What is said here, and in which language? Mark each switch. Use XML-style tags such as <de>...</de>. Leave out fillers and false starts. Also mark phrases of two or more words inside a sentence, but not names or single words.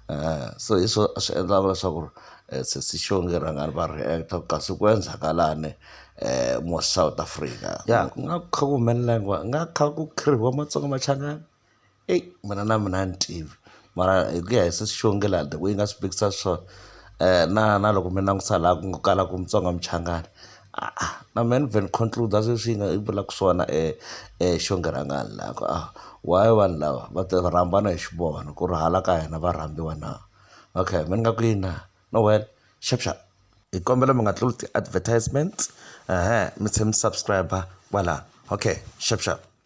<ts>hi swo swi endlaka leswaku sesi Xongi Rhangani va reacta kasi ku endzakalani mo South Africa ya ku nga kha ku humelela nga kha ku khiriwa Matsonga Machangani mina na mina ni tivi mara hi ku ya hi sesi Xongi la</ts> <en>the way</en> <ts>nga swipikisa swona na loko mi langusa laha ku nga kala ku Mutsonga Machangani na me ni vhen conclude sweswi nga i vulaka swona Xongi Rhangani la ku why vanhu lava va ti Rhamba na hi xivona ku ri hala ka hina va rhambiwa na. Okay mi nga ku yini no well sharp hi kombela mi nga tluli ti-advertisement mi tshemi subscriber kwala. Okay sharp.</ts>